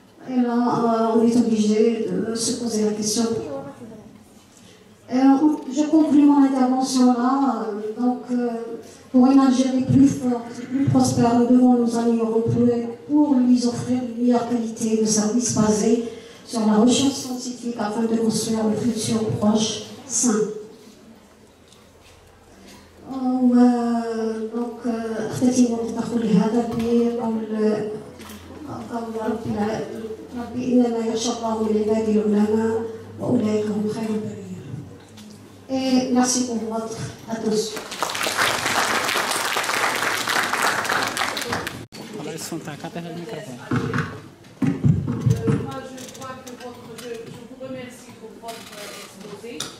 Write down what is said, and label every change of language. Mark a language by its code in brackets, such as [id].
[fr] Et là, on est obligé de se poser la question. Je conclue mon intervention là. Pour une Algérie plus forte, plus prospère, nous devons nous améliorer pour lui offrir une meilleure qualité de service basée sur la recherche scientifique afin de construire le futur proche sain. [ar] Donc, اختتم بتدخل هذا بقول ربي إنما يخشى الله من عباده العلماء وأولئك هم خير البرية. [fr] Et merci pour votre attention. Moi, je crois que je vous remercie pour votre exposé.